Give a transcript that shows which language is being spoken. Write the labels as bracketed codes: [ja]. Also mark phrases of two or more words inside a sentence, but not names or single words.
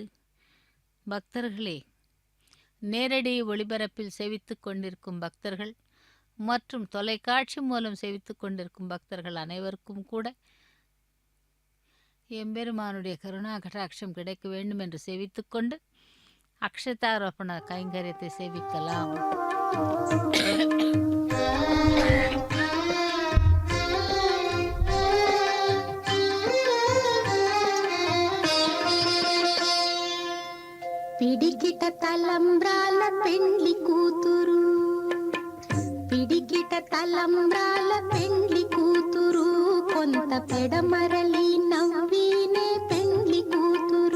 [ta] பக்தர்களே, நேரடி ஒளிபரப்பில் செவித்து கொண்டிருக்கும் பக்தர்கள் மற்றும் தொலைக்காட்சி மூலம் செவித்து கொண்டிருக்கும் பக்தர்கள் அனைவருக்கும் கூட எம்பெருமானுடைய கருணா கடாட்சம் கிடைக்க வேண்டும் என்று செவித்துக்கொண்டு அக்ஷதாரோபண கைங்கரியத்தை சேவிக்கலாம். [te] పిడికిట తలంబ్రాల పెండ్లి కూతురు, పిడికిట తలంబ్రాల పెండ్లి కూతురు, కొంత పెడమరలి నవ్వీనే పెండ్లి కూతురు.